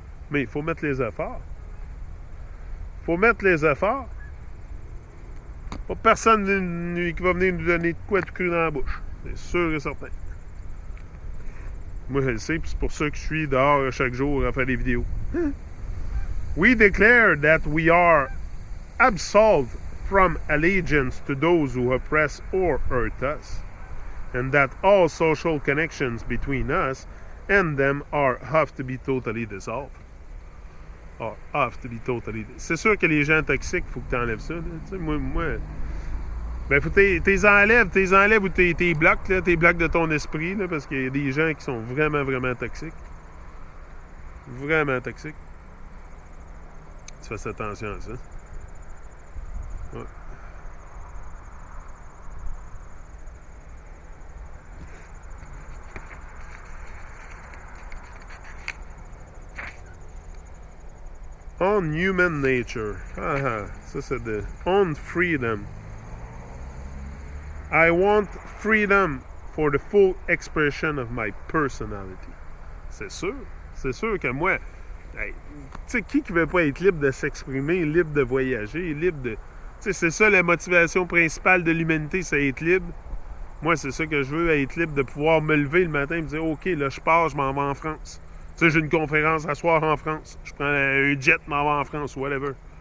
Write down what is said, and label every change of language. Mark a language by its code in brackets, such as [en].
[fr] Mais il faut mettre les efforts. Il faut mettre les efforts. Pas personne qui va venir nous donner de quoi tout cru dans la bouche. C'est sûr et certain. Moi, je le sais, puis c'est pour ça que je suis dehors chaque jour à faire des vidéos. [en] We declare that we are absolved from allegiance to those who oppress or hurt us, and that all social connections between us and them are have to be totally dissolved. Have to be totally... [fr] C'est sûr que les gens toxiques, il faut que tu enlèves ça. Là. Moi, Ben, faut t'es enlèves ou t'es bloques, là, t'es bloques de ton esprit, là, parce qu'il y a des gens qui sont vraiment, vraiment toxiques. Vraiment toxiques. Tu fasses attention à ça. Ouais. [en] On human nature. [fr] Ça c'est de... [en] On freedom. I want freedom for the full expression of my personality. [fr] C'est sûr que moi... Hey, tu sais, qui veut pas être libre de s'exprimer, libre de voyager, libre de... Tu sais, c'est ça la motivation principale de l'humanité, c'est être libre. Moi, c'est ça que je veux, être libre de pouvoir me lever le matin et me dire, OK, là, je pars, je m'en vais en France. Tu sais, j'ai une conférence à soir en France. Je prends un jet, m'en vais en France, whatever.